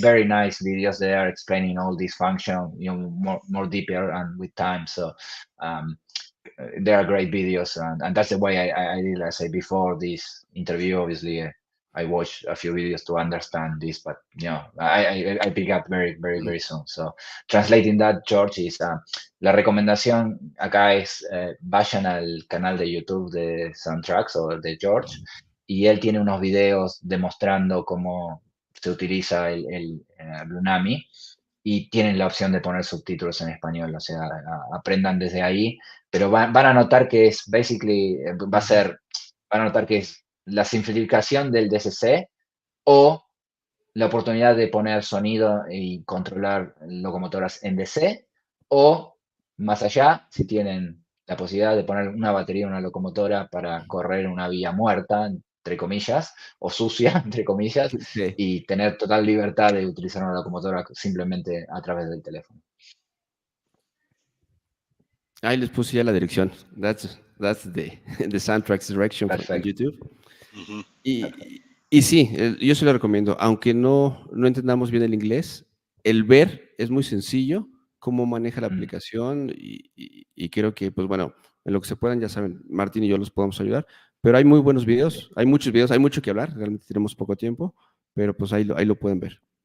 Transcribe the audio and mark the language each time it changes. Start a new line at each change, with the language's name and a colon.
English: very nice videos there explaining all these function, more deeper and with time. So. They are great videos, and that's the way I did. As I say before this interview, obviously I watched a few videos to understand this, but I pick up very soon.
Spanish: So translating that, George, is la recomendación acá es vayan al canal de YouTube de Soundtraxx o de George y él tiene unos videos demostrando cómo se utiliza el Blunami y tienen la opción de poner subtítulos en español, o sea, aprendan desde ahí, pero van a notar que es,
English: basically,
Spanish: van a notar que es la simplificación del DCC o la oportunidad de poner sonido y controlar locomotoras en DC, o más allá, si tienen la posibilidad de poner una batería en una locomotora para correr una vía muerta, entre comillas, o sucia, entre comillas, Sí. y tener total libertad de utilizar una locomotora simplemente a través del teléfono. Ahí les puse ya la dirección.
English: That's the Soundtraxx direction on
Spanish: Perfecto.
English: YouTube. Hmm.
Spanish: Y sí, yo se lo recomiendo, aunque no entendamos bien el inglés, el ver es muy sencillo, cómo maneja la aplicación y creo que, pues bueno, en lo que se puedan, ya saben, Martín y yo los podemos ayudar, pero hay muy buenos videos, hay muchos videos, hay mucho que hablar, realmente tenemos poco tiempo, pero pues ahí lo pueden ver.